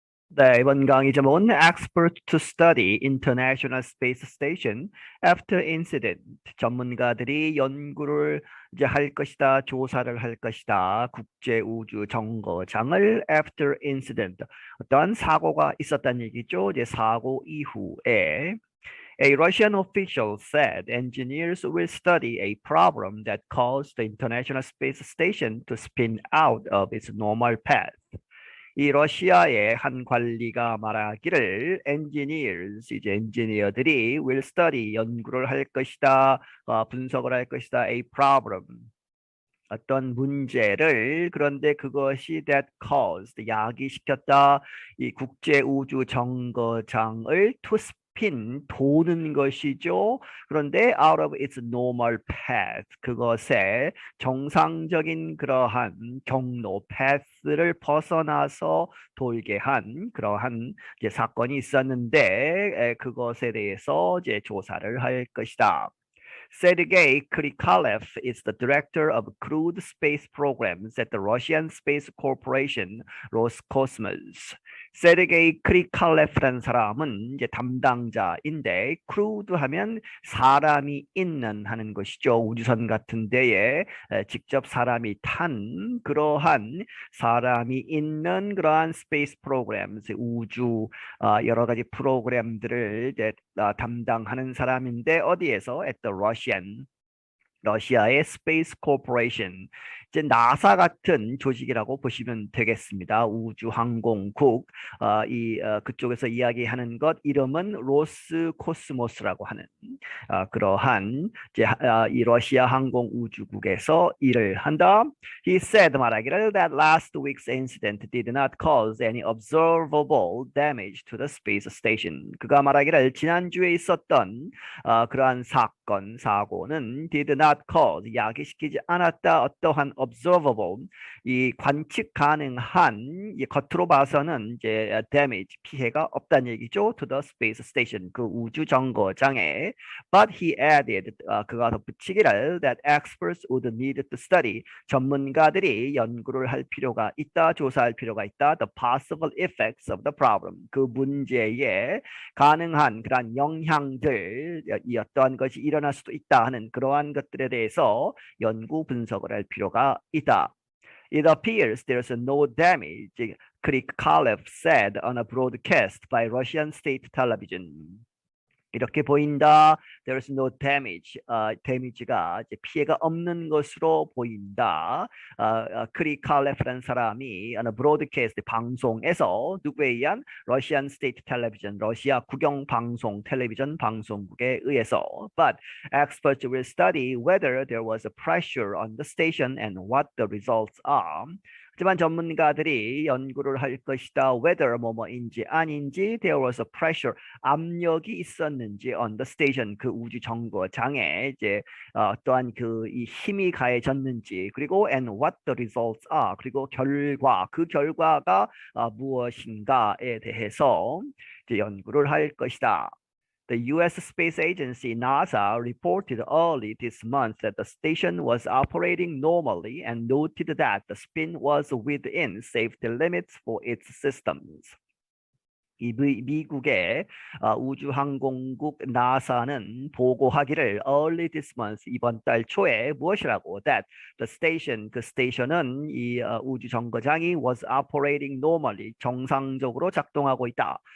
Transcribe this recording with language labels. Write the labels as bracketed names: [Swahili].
[Korean] 네, 이번 강의 제목은 [English] Expert to Study International Space Station After Incident. [Korean] 전문가들이 연구를 이제 할 것이다, 조사를 할 것이다. 국제 우주 정거장을 [English] After Incident. [Korean] 어떠한 사고가 있었다는 얘기죠. 이제 사고 이후에 [English] A Russian official said engineers will study a problem that caused the International Space Station to spin out of its normal path. [Korean] 이 러시아의 한 관리가 말하기를 engineers 이제 엔지니어들이 [English] will study [Korean] 연구를 할 것이다, 분석을 할 것이다, [English] a problem [Korean] 어떤 문제를 그런데 그것이 [English] that caused [Korean] 야기시켰다 이 국제 우주 정거장을 [English] to spin [Korean] 도는 것이죠. 그런데 [English] out of its normal path [Korean] 그것의 정상적인 그러한 경로 path를 벗어나서 돌게 한 그러한 이제 사건이 있었는데 그것에 대해서 이제 조사를 할 것이다. [English] Sergei Krikalev is the director of crewed space programs at the Russian Space Corporation Roscosmos. [Korean] 세르게이 크리칼레프라는 사람은 이제 담당자인데 크루드 하면 사람이 있는 하는 것이죠. 우주선 같은 데에 직접 사람이 탄 그러한 사람이 있는 그러한 스페이스 프로그램, 우주 여러 가지 프로그램들을 이제 담당하는 사람인데 어디에서 [English] at the [Korean] 러시아의 스페이스 코퍼레이션 이제 나사 같은 조직이라고 보시면 되겠습니다. 우주항공국 그쪽에서 이야기하는 것 이름은 로스코스모스라고 하는 그러한 이제 이 러시아 항공 우주국에서 일을 한다. [English] He said [Korean] 말하기를 [English] that last week's incident did not cause any observable damage to the space station. [Korean] 그가 말하기를 지난주에 있었던 그러한 사고는 [English] did not cause [Korean] 야기시키지 않았다. 어떠한 observable 이 관측 가능한 이 겉으로 봐서는 이제 damage 피해가 없다는 얘기죠. [English] to the space station [Korean] 그 우주 정거장에 [English] but he added [Korean] 그가 덧붙이기를 [English] that experts would need to study [Korean] 전문가들이 연구를 할 필요가 있다. 조사할 필요가 있다. [English] the possible effects of the problem [Korean] 그 문제에 가능한 그러한 영향들 이 어떠한 것이 일어날 수도 있다 하는 그러한 것들에 대해서 연구 분석을 할 필요가 있다. [English] It appears there's no damage, Krikalev said on a broadcast by Russian state television. [Korean] 이렇게 보인다. [English] There's no damage. [Korean] damage가 이제 피해가 없는 것으로 보인다. 크리칼레프라는 사람이 [English] on a broadcast [Korean] 방송에서 누구에 의한 [English] Russian State Television, [Korean] 러시아 국영 방송 텔레비전 방송국에 의해서. [English] But experts will study whether there was a pressure on the station and what the results are. [Korean] 하지만 전문가들이 연구를 할 것이다. whether 뭐뭐인지 아닌지 [English] there was a pressure [Korean] 압력이 있었는지 [English] on the station [Korean] 그 우주 정거장에 이제 또한 그 이 힘이 가해졌는지 그리고 [English] and what the results are [Korean] 그리고 그 결과가 무엇인가에 대해서 이제 연구를 할 것이다. [English] The U.S. Space Agency NASA reported early this month that the station was operating normally and noted that the spin was within safety limits for its systems. [Korean] 미국의 우주항공국 나사는 보고하기를 [English] early this month [Korean] 이번 달 초에 무엇이라고 [English] that the station [Korean] 그 스테이션은 이 우주 정거장이 [English] was operating normally [Korean] 정상적으로 작동하고 있다.